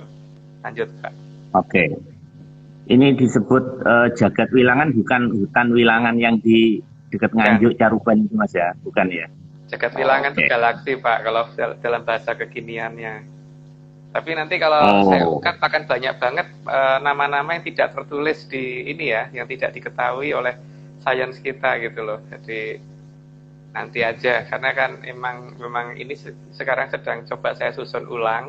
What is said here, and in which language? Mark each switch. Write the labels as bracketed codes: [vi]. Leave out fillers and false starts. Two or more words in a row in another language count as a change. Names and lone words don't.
[id] Lanjut Pak. Oke. Ini disebut jagat wilangan, bukan hutan wilangan yang di dekat Nganjuk Caruban itu Mas ya, bukan ya? Jagat wilangan itu galaksi Pak kalau dalam bahasa kekiniannya. Tapi nanti kalau saya ungkap akan banyak banget nama-nama yang tidak tertulis di ini ya, yang tidak diketahui oleh sains kita gitu loh. Jadi nanti aja, karena kan memang ini sekarang sedang coba saya susun ulang.